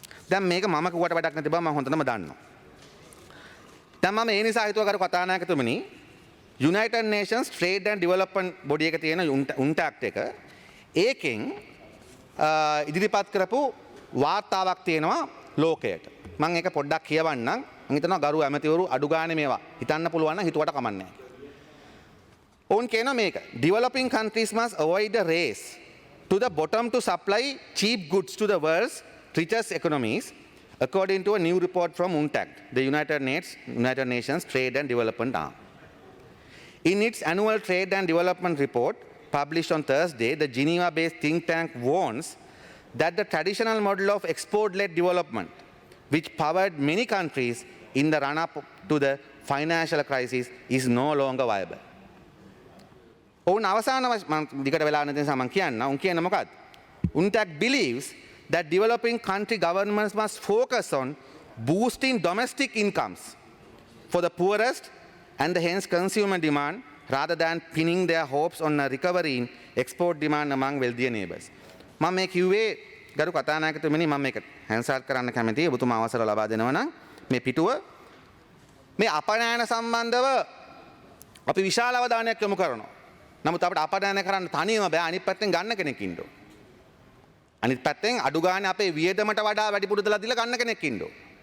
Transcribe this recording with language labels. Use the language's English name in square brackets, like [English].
[Sinhala] දැන් මේක මම කිව්වට වැඩක් නැති බව මම හොඳටම දන්නවා. දැන් මම ඒ නිසා හිතුවා කරු කතානායකතුමනි United Nations Trade and Development Body එක තියෙන UNCTAD එක ඒකෙන් ඉදිරිපත් කරපු වාර්තාවක් තියෙනවා ලෝකයට. මම ඒක පොඩ්ඩක් කියවන්නම්. මම හිතනවා ගරු ඇමතිවරු අඩු ගානේ මේවා හිතන්න පුළුවන් නම් හිතුවට කමන්නේ නැහැ. ඔවුන් කියනවා මේක [English] developing countries must avoid the race to the bottom to supply cheap goods to the world's richest economies, according to a new report from UNCTAD, the United Nations Trade and Development Arm. In its annual Trade and Development report, published on Thursday, the Geneva-based think tank warns that the traditional model of export-led development, which powered many countries in the run-up to the financial crisis, is no longer viable. [Sinhala] ඔවුන් අවසාන දිගට වෙලා නැති නිසා මම කියන්න. උන් කියන්නේ මොකක්ද? [English] UNCTAD believes that developing country governments must focus on boosting domestic incomes for the poorest and the hence consumer demand rather than pinning their hopes on a recovery in export demand among wealthier neighbors. [Sinhala] මම මේ කිව්වේ ගරු කතානායකතුමනි මම මේක හැන්සාට් කරන්න කැමතියි. ඔබතුමා අවසර ලබා දෙනවා නම් මේ පිටුව මේ අපනයන සම්බන්ධව අපි විශාල අවධානයක් යොමු කරනවා. නමුත් අපිට අපනයන කරන්න තනියම බෑ. අනිත් පැත්තෙන් ගන්න කෙනෙක් ඉන්න ඕන. අනිත් පැත්තෙන් අඩු ගානේ අපේ වියදමට වඩා වැඩිපුර දලා දීලා ගන්න කෙනෙක් ඉන්න ඕන.